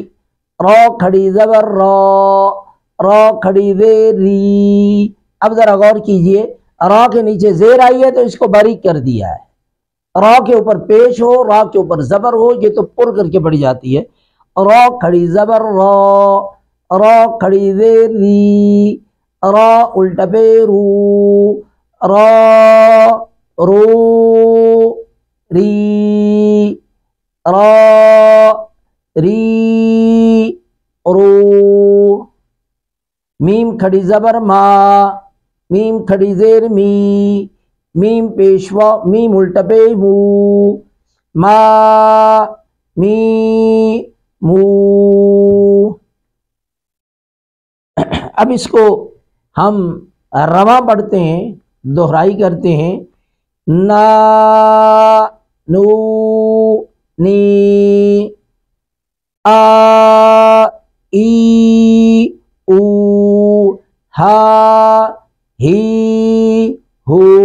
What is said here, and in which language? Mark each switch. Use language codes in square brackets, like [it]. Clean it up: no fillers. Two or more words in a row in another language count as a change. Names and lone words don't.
[ur] رو کھڑی زبر رو، رو کھڑی زیر ری۔ اب ذرا غور کیجئے، رو کے نیچے زیر آئی ہے تو اس کو باریک کر دیا ہے، رو کے اوپر پیش ہو، رو کے اوپر زبر ہو، یہ تو پر کر کے پڑھی جاتی ہے۔ رو کھڑی زبر رو، رو کھڑی زیر ری، رو الٹا پہ رو، رو رو ری، رو ری رو۔ میم کھڑی زبر ما، میم کھڑی زیر می، میم پیشوا، میم الٹا پہ مو، ما می مو۔ اب اس کو ہم رواں پڑھتے ہیں، دہرائی کرتے ہیں۔ نا نو نی، آ ای او، ہا ہی ہو،